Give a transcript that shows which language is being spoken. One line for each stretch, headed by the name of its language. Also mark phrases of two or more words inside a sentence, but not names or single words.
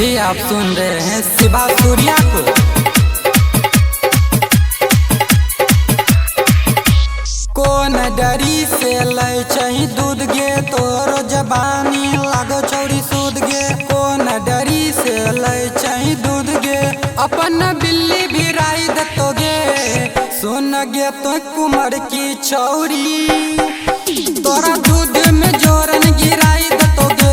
Hindi: आप सुन रहे हैं शिवा सूर्या को।
Angika: कौन डरी से लय छही दूध गे तोरो जबानी लागो चौड़ी सूद गे। कौन डरी से लय छही दूध गे अपन बिल्ली भी राई दतो गे। सुन गे तो कुमार की छौरी तोरा दूध में जोरन गिराई दतो गे।